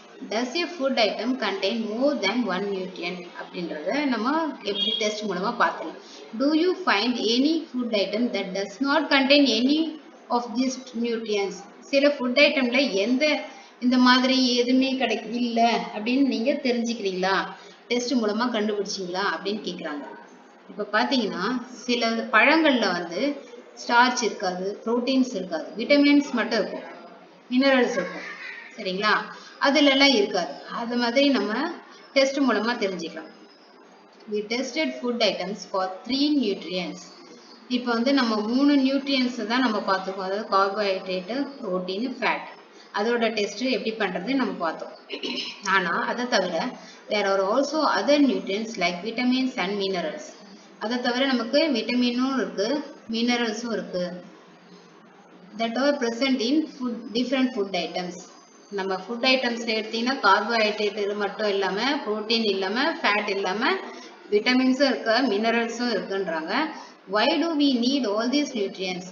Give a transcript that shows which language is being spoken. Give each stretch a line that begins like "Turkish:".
English: Does a food item contain more than one nutrient
Tamil: அப்படின்றத நம்ம எப்படி டெஸ்ட் மூலமாக பார்க்கலாம்.
English: Do you find any food item that does not contain any of these nutrients?
Tamil: சில food ஐட்டமில் இந்த மாதிரி எதுவுமே இல்லை அப்படின்னு நீங்கள் தெரிஞ்சுக்கிறீங்களா, டெஸ்ட் மூலமாக கண்டுபிடிச்சிங்களா அப்படின்னு கேட்குறாங்க. இப்போ பார்த்தீங்கன்னா சில பழங்களில் வந்து ஸ்டார்ச் இருக்காது, ப்ரோட்டீன்ஸ் இருக்காது, விட்டமின்ஸ் மட்டும் இருக்கும், மினரல்ஸ் இருக்கும் சரிங்களா, அதுலலாம் இருக்காது. அது மாதிரி நம்ம டெஸ்ட் மூலமாக தெரிஞ்சுக்கலாம்.
English: We tested food items for 3 nutrients.
Tamil: இப்போ வந்து நம்ம 3 நியூட்ரியன்ஸ் தான் நம்ம பார்த்துக்கோம், அதாவது கார்போஹைட்ரேட்டு, ப்ரோட்டீன், ஃபேட். அதோட டெஸ்ட் எப்படி பண்ணுறது நம்ம பார்த்தோம். ஆனால் அதை தவிர
English: there are also other nutrients like vitamins and minerals.
Tamil: அதை தவிர நமக்கு விட்டமினும் இருக்கு, மினரல்ஸும் இருக்கு,
English: that are present in different food items.
Tamil: நம்ம ஃபுட் ஐட்டம்ஸ் எடுத்தீங்கன்னா கார்போஹைட்ரேட் இது மட்டும் இல்லாமல், ப்ரோட்டீன் இல்லாமல், ஃபேட் இல்லாமல், விட்டமின்ஸும் இருக்கு, மினரல்ஸும் இருக்குன்றாங்க.
English: why do we need all these nutrients?